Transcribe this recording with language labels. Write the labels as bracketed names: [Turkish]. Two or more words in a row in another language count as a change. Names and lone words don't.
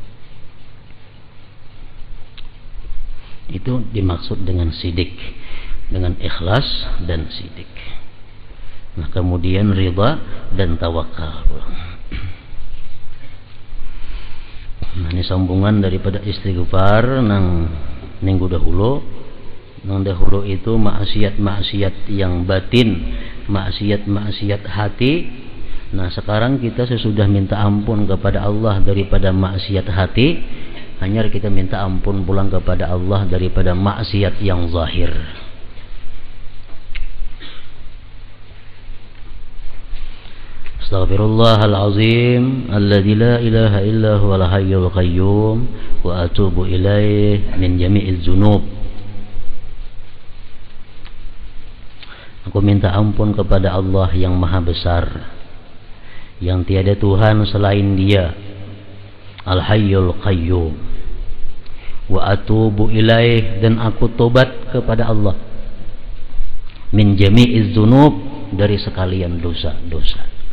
[Indonesian] Itu dimaksud dengan sidik, dengan ikhlas dan sidik. Nah, kemudian ridha dan tawakal. [Banjar] Nah, ini sambungan daripada istighfar nang minggu dahulu. Nang dahulu itu maksiat-maksiat yang batin, maksiat-maksiat hati. Nah, sekarang kita sesudah minta ampun kepada Allah daripada maksiat hati, hanya kita minta ampun pulang kepada Allah daripada maksiat yang zahir. [Arabic] أستغفر الله العظيم الذي لا إله إلا هو الحي القيوم وأتوب إليه من جميع الذنوب. [Indonesian] Aku minta ampun kepada Allah yang maha besar, yang tiada Tuhan selain Dia, [Arabic] الحي القيوم. وأتوب إليه, [Indonesian] dan aku tobat kepada Allah, [Arabic] من جميع الذنوب, [Indonesian] dari sekalian dosa-dosa.